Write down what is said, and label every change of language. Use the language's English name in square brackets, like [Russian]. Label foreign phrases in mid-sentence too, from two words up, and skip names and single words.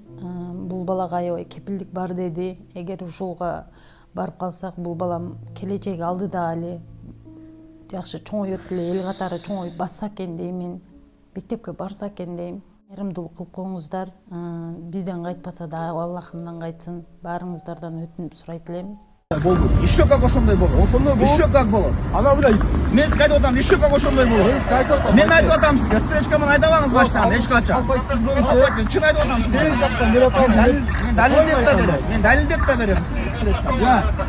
[Kyrgyz] Бул балага аябай кепилдик бар деди. Эгер ушулга барып калсак, бул балам келечеги алдыда эле жакшы чоңойот эле, эл катары чоңоюп басса экен деймин. Мектепке барса экен дейм. Кайрымдуулук кылып коңуздар. Бизден кайтпаса да Аллахымдан кайтсын. Баарыңыздардан өтүнүп сурайт элем. [Russian] Еще как [Kyrgyz] ошондой болот. [Russian] Еще как [Kyrgyz] болот. Ана биле. Мен сизге айтып атам, [Russian] еще как [Kyrgyz] ошондой болот. Мен айтып атам сизге, стречкамен айдабаңыз баштан, эч качан. Албайт, чын айтып атам сизге. Мен далилдеп да берем. [Russian] Я.